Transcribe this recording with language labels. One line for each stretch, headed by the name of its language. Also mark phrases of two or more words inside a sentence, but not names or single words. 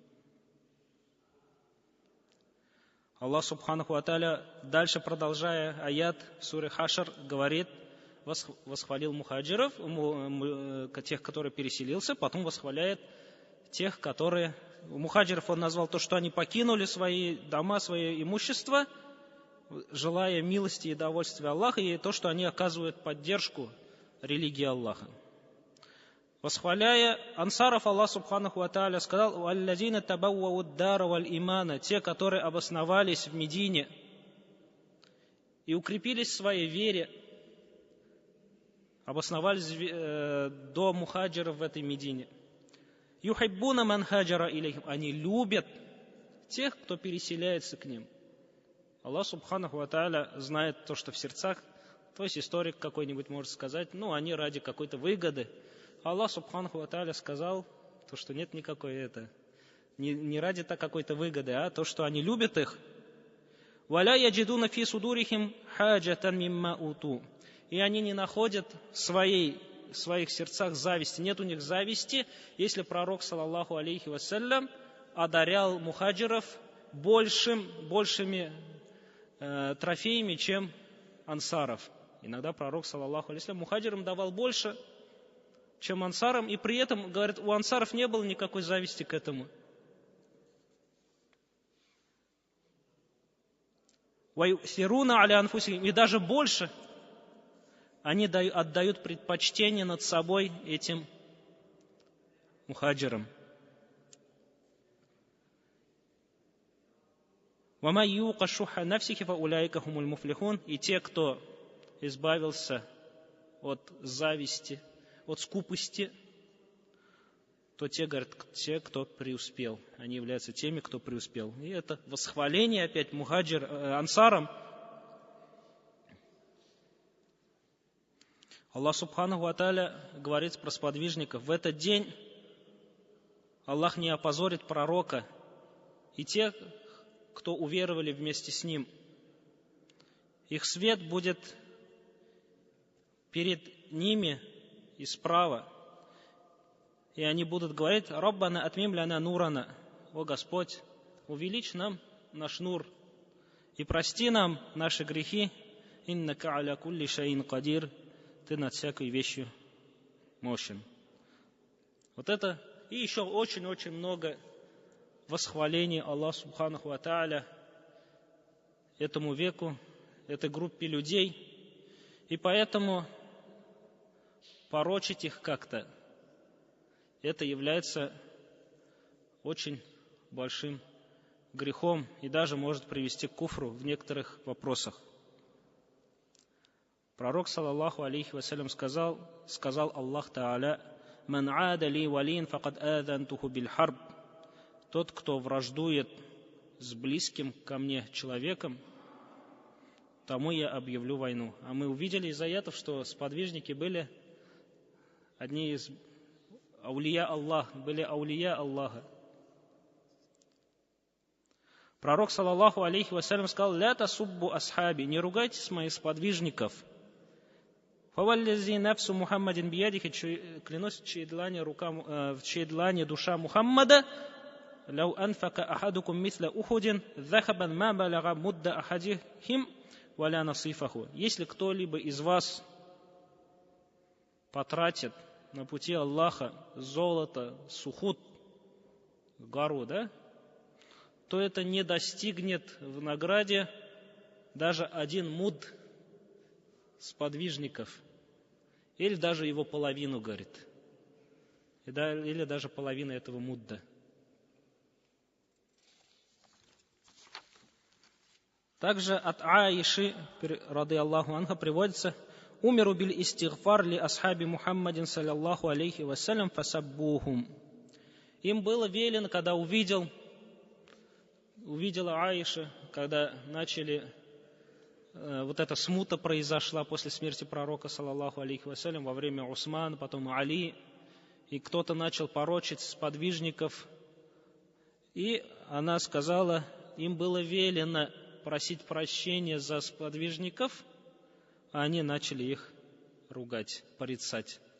Arabic: الله سبحانه وتعالى,
Russian: дальше продолжая аят в суре Хашр, говорит, восхвалил мухаджиров, тех, которые переселился, потом восхваляет тех, которые... Мухаджиров он назвал то, что они покинули свои дома, свое имущество, желая милости и довольствия Аллаха, и то, что они оказывают поддержку религии Аллаха. Восхваляя ансаров,
Arabic: الله سبحانه وتعالى сказал: «الذين تبوءوا الدار والإيمان»,
Russian: те, которые обосновались в Медине и укрепились в своей вере, обосновались до мухаджиров в этой Медине.
Arabic: «يحبون من هاجر إليهم»,
Russian: они любят тех, кто переселяется к ним.
Arabic: الله سبحانه وتعالى
Russian: знает то, что в сердцах. То есть историк какой-нибудь может сказать, они ради какой-то выгоды.
Arabic: الله سبحانه وتعالى
Russian: сказал, то, что нет никакой не ради какой-то выгоды, а то, что они любят их.
Arabic: «ولا يجدون في صدورهم حاجة مما أوتوا».
Russian: И они не находят в своих сердцах зависти. Нет у них зависти, если пророк,
Arabic: صلى الله عليه وسلم,
Russian: одарял мухаджиров большими трофеями, чем ансаров. Иногда пророк,
Arabic: صلى الله عليه وسلم,
Russian: мухаджирам давал больше, чем ансарам, и при этом, говорят, у ансаров не было никакой зависти к этому.
Arabic: «ويؤثرون على أنفسهم»,
Russian: и даже больше они отдают предпочтение над собой этим мухаджирам.
Arabic: «ومن يوق شح نفسه فأولئك هم المفلحون»,
Russian: и те, кто избавился от зависти, от скупости, то те, говорят, те, кто преуспел. Они являются теми, кто преуспел. И это восхваление опять ансарам.
Arabic: الله سبحانه وتعالى
Russian: говорит про сподвижников: в этот день Аллах не опозорит пророка и тех, кто уверовали вместе с ним. Их свет будет перед ними и справа. И они будут говорить:
Arabic: «ربنا أتمم لنا نورنا».
Russian: О Господь, увеличь нам наш нур и прости нам наши грехи.
Arabic: إنك على كل شيء قدير.
Russian: Ты над всякой вещью мощен. Вот это и еще очень-очень много восхвалений
Arabic: الله سبحانه وتعالى
Russian: этому веку, этой группе людей. И поэтому порочить их как-то, это является очень большим грехом и даже может привести к куфру в некоторых вопросах. Пророк,
Arabic: صلى الله عليه وسلم, сказал الله تعالى: «من عادى لي وليا فقد آذنته بالحرب».
Russian: Тот, кто враждует с близким ко мне человеком, тому я объявлю войну. А мы увидели из аятов, что сподвижники были одни из
Arabic: أولياء الله,
Russian: были
Arabic: أولياء الله.
Russian: Пророк,
Arabic: صلى الله عليه وسلم,
Russian: сказал:
Arabic: «لا تسبوا أصحابي»,
Russian: не ругайтесь моих сподвижников.
Arabic: «فوالذي نفس محمد بيده»,
Russian: клянусь, в чьей длани душа Мухаммада,
Arabic: «لو أنفق أحدكم مثل أحد ذهبا ما بلغ مد أحدهم ولا نصيفه».
Russian: Если кто-либо из вас потратит на пути Аллаха золото, сухут, гору, то это не достигнет в награде даже один муд сподвижников, или даже его половину, говорит, или даже половина этого мудда. Также от Аиши,
Arabic: رضي الله عنها, приводится: «أمروا بالاستغفار لأصحاب محمد صلى الله عليه وسلم فسبوهم».
Russian: Им было велено, когда увидела Аиша, когда начали вот эта смута произошла после смерти пророка,
Arabic: صلى الله عليه وسلم,
Russian: во время Усмана, потом Али, и кто-то начал порочить сподвижников, и она сказала, им было велено просить прощения за сподвижников, а они начали их ругать, порицать.